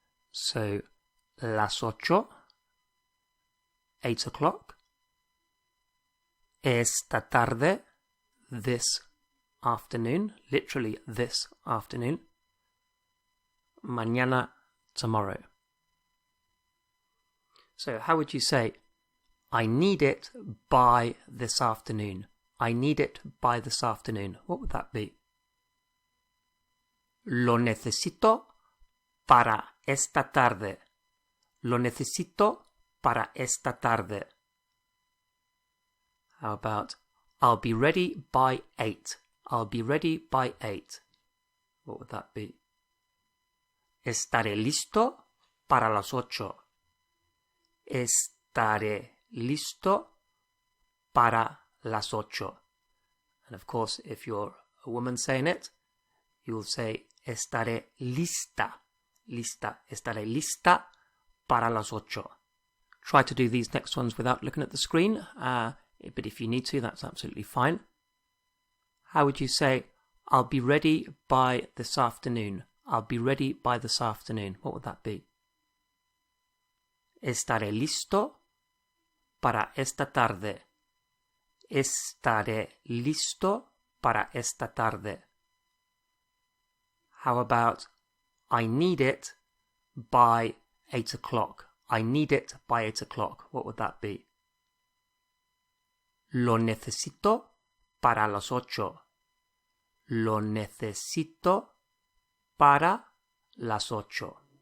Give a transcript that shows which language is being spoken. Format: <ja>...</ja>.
<en>So las 8, 8 o'clock,</en> <es>esta tarde,</es> <en>this afternoon, literally this afternoon, mañana, tomorrow. So how would you say, I need it by this afternoon? I need it by this afternoon. What would that be?</en> <es>Lo necesito para esta tarde. Lo necesito para esta tarde.</es> <en>How about, I'll be ready by 8. I'll be ready by 8. What would that be?</en> <es>Estaré listo para las 8. Estaré listo para las 8.</es> <en>And of course, if you're a woman saying it, you'll say</en> <es>estaré lista. Estaré lista para las 8.</es> <en>Try to do these next ones without looking at the screen, but if you need to, that's absolutely fine. How would you say, I'll be ready by this afternoon? I'll be ready by this afternoon. What would that be?</en> <es>Estaré listo para esta tarde. Estaré listo para esta tarde.</es> <en>How about, I need it by 8 o'clock. I need it by 8 o'clock. What would that be?</en> <es>Lo necesito para las 8. Lo necesito para las 8.</es>